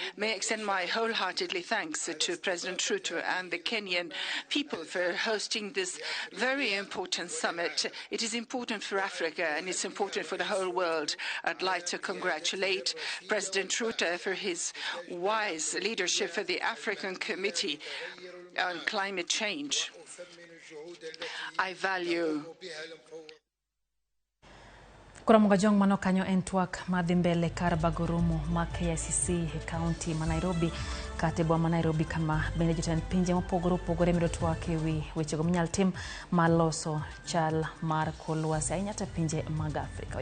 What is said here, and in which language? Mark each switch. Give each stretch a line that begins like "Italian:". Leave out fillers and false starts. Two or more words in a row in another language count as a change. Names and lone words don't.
English: May I extend my wholeheartedly thanks to President Ruto and the Kenyan people for hosting this very important summit. It is important for Africa and it's important for the whole world. I'd like to congratulate President Ruto for his wise leadership for the African Committee on Climate Change. I value
Luo (Kenya and Tanzania): Kuramuga jong mano kanyo en twak madhi mbele kar bagoromo ma KICC e kaunti ma Nairobi katebwa ma Nairobi kama bende jotend pinje mopogore opogore medo twak ewi wechego minyal tim mar loso chal mar kor lwasi ahinya to pinje mag Afrika.